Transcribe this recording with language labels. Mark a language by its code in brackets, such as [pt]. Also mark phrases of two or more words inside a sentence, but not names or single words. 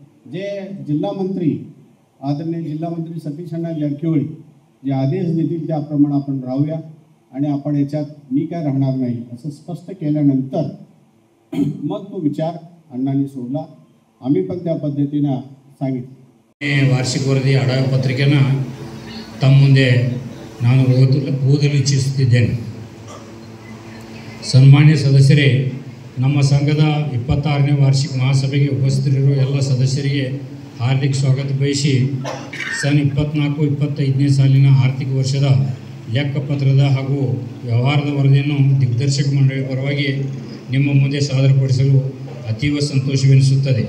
[mr] जे जिल्हा मंत्री, आदरणीय जिल्हा मंत्री सतीश अण्णा जारकिहोळी जे आदेश देतील त्याप्रमाणे आपण राहूया आणि आपण याच्यात मी काय राहणार नाही असं स्पष्ट केल्यानंतर मग तो विचार अण्णांनी सोडला. आम्ही पण त्या पद्धतीनं सांगितलं. [kn] ವಾರ್ಷಿಕ ವರದಿ ಅಡಾಯ ಪತ್ರಿಕೆನ ತಮ್ಮ ಮುಂದೆ ನಾನು ಓದಲು ಇಚ್ಛಿಸುತ್ತಿದ್ದೇನೆ. ಸನ್ಮಾನ್ಯ ಸದಸ್ಯರೇ, ನಮ್ಮ ಸಂಘದ 26ನೇ ವಾರ್ಷಿಕ ಮಹಾಸಭೆಗೆ ಉಪಸ್ಥಿತರಿರುವ ಎಲ್ಲ ಸದಸ್ಯರಿಗೆ ಹಾರ್ದಿಕ ಸ್ವಾಗತ ಬಯಸಿ ಸನ್ 24-25ನೇ ಸಾಲಿನ ಆರ್ಥಿಕ ವರ್ಷದ ಲೆಕ್ಕಪತ್ರದ ಹಾಗೂ ವ್ಯವಹಾರದ ವರದಿಯನ್ನು ದಿಗ್ದರ್ಶಕ ಮಂಡಳಿ ಪರವಾಗಿ ನಿಮ್ಮ ಮುಂದೆ ಸಾದರಪಡಿಸಲು ಅತೀವ ಸಂತೋಷವೆನಿಸುತ್ತದೆ.